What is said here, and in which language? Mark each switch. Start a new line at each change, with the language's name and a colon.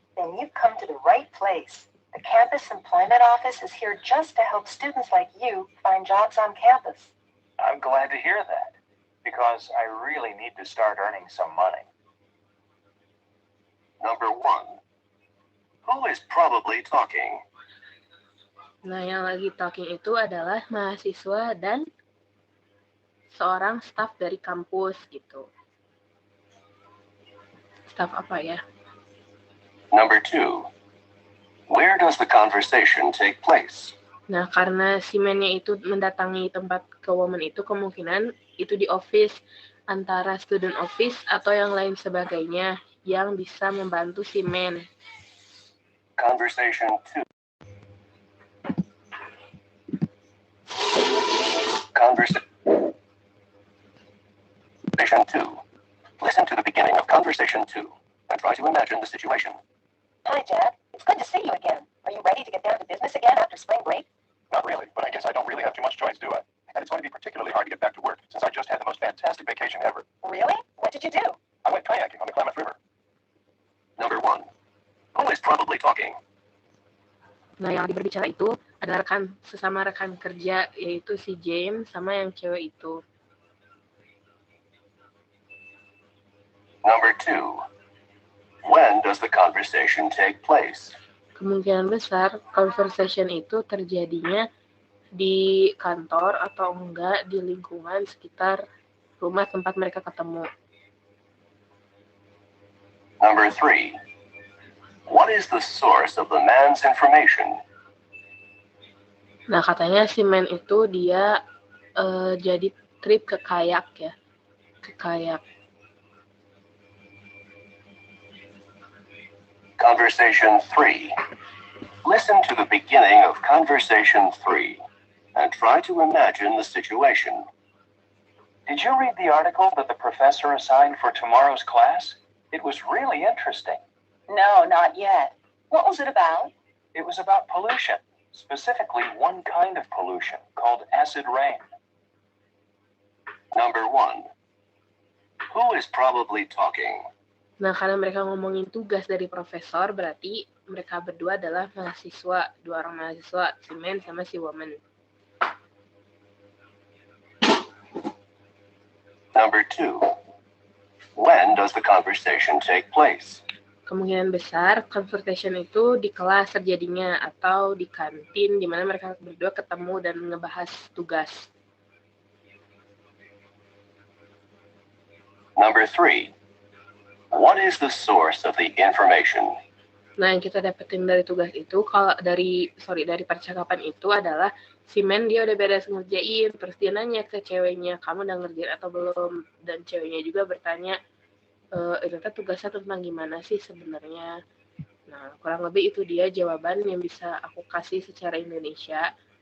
English: Then you've come to the right place. The Campus Employment Office is here just to help students like you find jobs on campus. I'm glad to hear that, because I really need to start earning some money. Number 1. Who is probably talking?
Indonesian: Nah, yang lagi talking itu adalah mahasiswa dan seorang staf dari kampus gitu. Staf apa ya?
English: Number 2. Where does the conversation take place?
Indonesian: Nah, karena si man-nya itu mendatangi tempat ke woman itu kemungkinan itu di office, antara student office atau yang lain sebagainya yang bisa membantu si man.
English: Conversation 2. Conversation 2. Listen to the beginning of conversation 2 and try to imagine the situation. Hi, Jack. It's good to see you again. Are you ready to get down to business again after spring break? Not really, but I guess I don't really have too much choice, do I? And it's going to be particularly hard to get back to work since I just had the most fantastic vacation ever. Really? What did you do? I went kayaking on the Klamath River. Number 1. Who is probably talking?
Indonesian: Nah, yang berbicara itu adalah sesama rekan kerja, yaitu si James sama yang cewek itu.
English: Number 2. When does the conversation take place?
Indonesian: Kemungkinan besar conversation itu terjadinya di kantor atau enggak di lingkungan sekitar rumah tempat mereka ketemu.
English: Number 3. What is the source of the man's information?
Indonesian: Nah, katanya si man itu dia jadi trip ke kayak ya. Ke kayak.
English: Conversation 3. Listen to the beginning of conversation 3 and try to imagine the situation. Did you read the article that the professor assigned for tomorrow's class? It was really interesting. No, not yet. What was it about? It was about pollution, specifically one kind of pollution called acid rain. Number 1. Who is probably talking?
Indonesian: Nah, karena mereka ngomongin tugas dari profesor, berarti mereka berdua adalah mahasiswa, 2 orang mahasiswa, si man sama si woman.
English: Number 2. When does the conversation take place?
Indonesian: Kemungkinan besar conversation itu di kelas terjadinya atau di kantin di mana mereka berdua ketemu dan ngebahas tugas.
English: Number 3. What is the source of the information?
Indonesian: Nah, yang kita dapetin dari tugas itu, kalau dari percakapan itu adalah si men dia udah beres ngerjain, terus dia nanya ke ceweknya, kamu udah ngerjain atau belum? Dan ceweknya juga bertanya, ternyata tugasnya tentang gimana sih sebenarnya. Nah, kurang lebih itu dia jawaban yang bisa aku kasih secara Indonesia.